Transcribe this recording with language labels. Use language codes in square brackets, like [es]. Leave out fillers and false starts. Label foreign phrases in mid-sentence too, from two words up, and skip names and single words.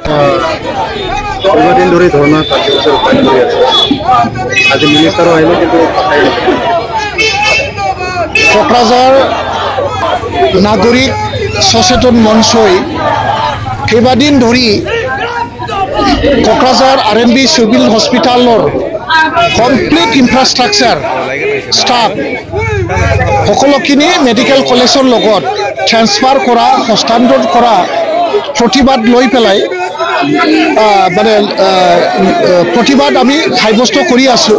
[as] দীর্ঘদিন ধরে ধর্ণা কার্যসূচি রূপায়ণ করে আছে। আজ মিনিস্টারও আহিলে কিন্তু কোকরাঝার নাগরিক সচেতন মঞ্চই কেইবাদিন ধৰি কোকরাঝার RMB [en] civil hospital complete infrastructure staff [as] সকলোখিনি [en] medical college [as] লগত ট্ৰান্সফাৰ কৰা হস্তান্তৰ কৰা প্ৰতিবাদ লৈ পেলাই মানে প্ৰতিবাদ আমি সাব্যস্ত কৰি আছোঁ।